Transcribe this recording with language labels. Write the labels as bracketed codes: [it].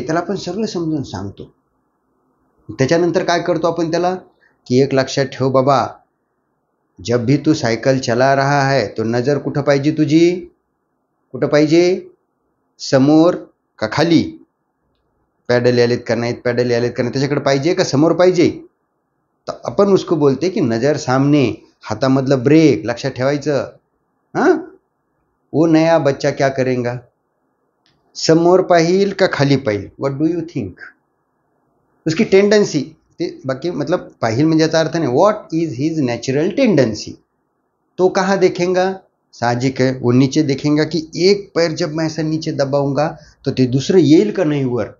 [mr] त्याला आपण सगळं समजून सांगतो. त्याच्यानंतर काय करतो आपण त्याला की एक लक्षात ठेव बाबा, [hi] जब भी तू सायकल चला रहा है [mr] तो नजर कुठं पाहिजे तुझी? कुठं पाहिजे? समोर का खाली? पॅडल यालेत का नाहीत, पॅडल यालेत का नाही, त्याच्याकडे पाहिजे का समोर पाहिजे? तर आपण [hi] उसको बोलते की [mr] नजर सामने, हातामधलं ब्रेक लक्षात ठेवायचं. [hi] हां, वो नया बच्चा क्या करेगा? [mr] समोर पाहिल का खाली पाहिल? [en] What do you think? [hi] उसकी टेंडेंसी, [mr] बाकी मतलब पाहिल म्हणजे याचा अर्थ नाही, [en] What is his natural tendency. [hi] तो कहाँ देखेगा? साहजिक है, वो नीचे देखेगा कि एक पैर जब मैं ऐसा नीचे दबाऊंगा तो [mr] ते दुसरं येईल का नाही वर.